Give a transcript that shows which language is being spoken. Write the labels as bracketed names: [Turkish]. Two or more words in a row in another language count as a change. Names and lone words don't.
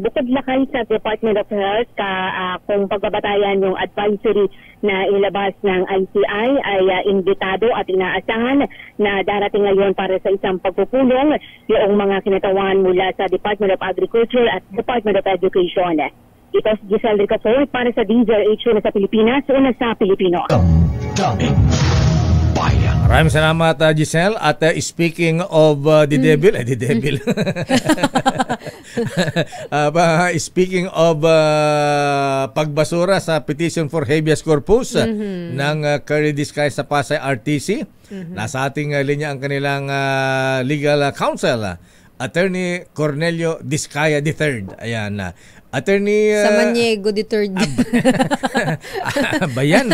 [Filipino] Bukod, Lakay, sa Department of Health, kung pagbabatayan yung advisory na ilabas ng ICI ay imbitado at inaasahan na darating ngayon para sa isang pagpupulong yung mga kinatawan mula sa Department of Agriculture at Department of Education. Ito si Giselle Ricafort para sa DZRH na sa Pilipinas, una sa Pilipino. Maraming salamat, Giselle. At [English] speaking of the devil, speaking of [Filipino] pagbasura sa [English] petition for habeas corpus [Filipino] ng Curly Discaya sa Pasay RTC, nasa ating linya ang kanilang [English] legal counsel, [Filipino] Attorney Cornelio Discaya III. Ayan. Attorney Samaniego III. Bayan.